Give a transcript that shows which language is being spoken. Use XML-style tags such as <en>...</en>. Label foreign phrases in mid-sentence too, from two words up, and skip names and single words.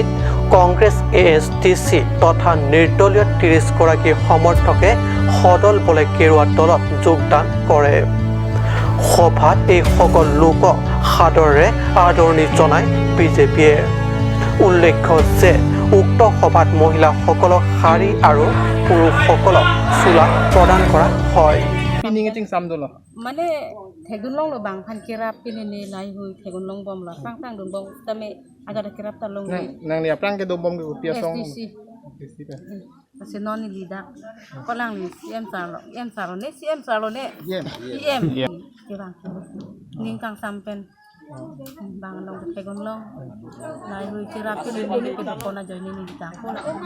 <as>কংগ্ৰেছ ASTC তথা নিৰ্দলীয় 30 গৰাকী সমৰ্থকে সদল বলে কেৰুৱা দলত যোগদান কৰে সভাত এই সকল লোকক সাদৰে আদৰণি জনায় বিজেপিয়ে উল্লেখ্য যে উক্ত সভাত মহিলাসকলক শাৰী আৰু পুৰুষসকলক চোলা প্ৰদান কৰা হয়</as> <mjw>মানে থেগুনলং lo bang phan kirap pinini lai hui thegunlong bom la tang tang dun bom tame agada kirap talong nang ni aplang ke do bom ke pia song kasi non ni lidak kolang ni CM salo ne CM kirang ning kang sampen bang long thegunlong lai hui kirap pinini ke kona joini ni ditang kola</mjw>